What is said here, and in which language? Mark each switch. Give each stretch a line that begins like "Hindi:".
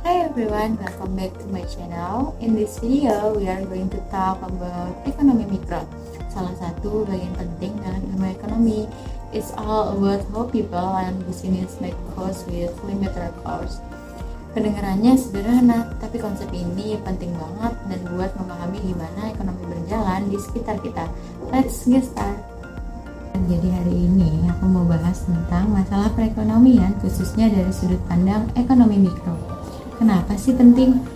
English: everyone, welcome back to my channel. In this video, we are going to talk about ekonomi mikro.
Indonesian: Salah satu bagian penting dalam ilmu ekonomi.
English: It's all about how people and business make cost with limited cost.
Indonesian: Kedengarannya sederhana, tapi konsep ini penting banget dan buat memahami gimana ekonomi berjalan di sekitar kita.
English: Let's get started.
Indonesian: Jadi hari ini aku mau bahas tentang masalah perekonomian khususnya dari sudut pandang ekonomi mikro. Kenapa sih penting?